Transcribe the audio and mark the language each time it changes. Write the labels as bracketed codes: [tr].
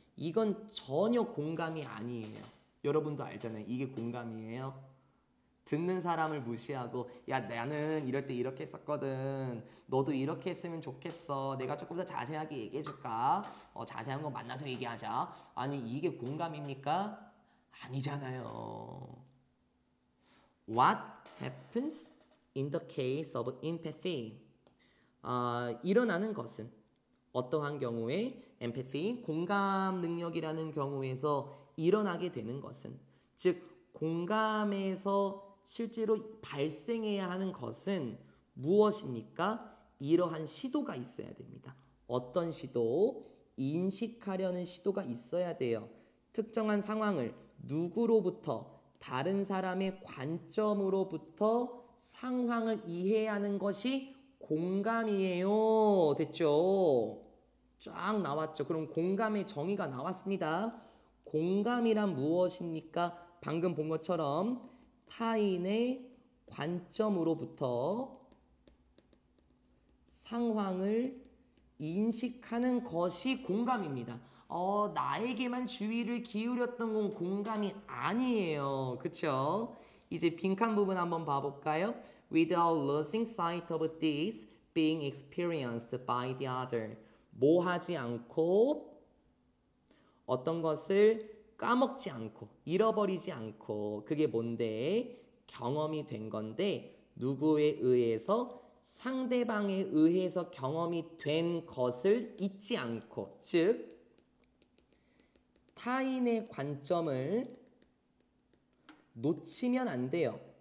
[ko] 이건 전혀 공감이 아니에요. 여러분도 알잖아요. 이게 공감이에요. 듣는 사람을 무시하고 야 나는 이럴 때 이렇게 했었거든. 너도 이렇게 했으면 좋겠어. 내가 조금 더 자세하게 얘기해 줄까? 자세한 거 만나서 얘기하자. 아니 이게 공감입니까? 아니잖아요. [en] What happens in the case of empathy? [ko] 일어나는 것은 어떠한 경우에 empathy, 공감 능력이라는 경우에서 일어나게 되는 것은 즉 공감에서 실제로 발생해야 하는 것은 무엇입니까? 이러한 시도가 있어야 됩니다. 어떤 시도? 인식하려는 시도가 있어야 돼요. 특정한 상황을 누구로부터 다른 사람의 관점으로부터 상황을 이해하는 것이 공감이에요. 됐죠? 쫙 나왔죠. 그럼 공감의 정의가 나왔습니다. 공감이란 무엇입니까? 방금 본 것처럼 타인의 관점으로부터 상황을 인식하는 것이 공감입니다. 나에게만 주의를 기울였던 건 공감이 아니에요. 그쵸? 이제 빈칸 부분 한번 봐볼까요? [en] Without losing sight of this being experienced by the other. [ko] 뭐 하지 않고 어떤 것을 까먹지 않고 잃어버리지 않고 그게 뭔데? 경험이 된 건데 누구에 의해서 상대방에 의해서 경험이 된 것을 잊지 않고 즉 타인의 관점을 놓치면 안 돼요.